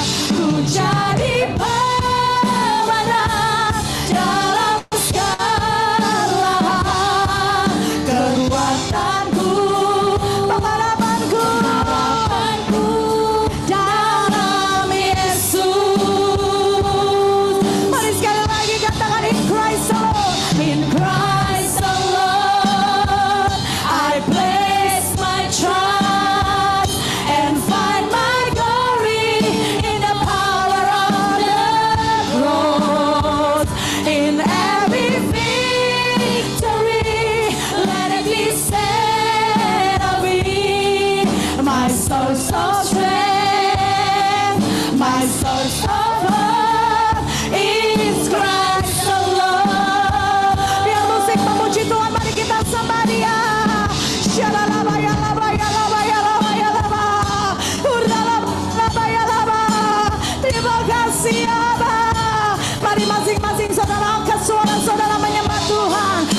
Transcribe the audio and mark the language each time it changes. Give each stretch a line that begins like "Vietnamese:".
Indonesian: Ku jadi pemenang dalam segala hal. Kekuatanku, pengharapanku dalam Yesus. Mari sekali lagi katakan
English: in Christ alone. In Christ alone I place my trust and find my glory in the power of the cross. In every victory let it be said of me, my source of strength, my source of hope is Christ alone.
Indonesian: Biar musik memuji Tuhan, mari kita sembah Dia. Shalalaba yalaba yalaba yalaba yalaba, urdalaba yalaba yalaba. Terima kasih Aba. Mari masing-masing saudara angkat suara saudara menyembah Tuhan.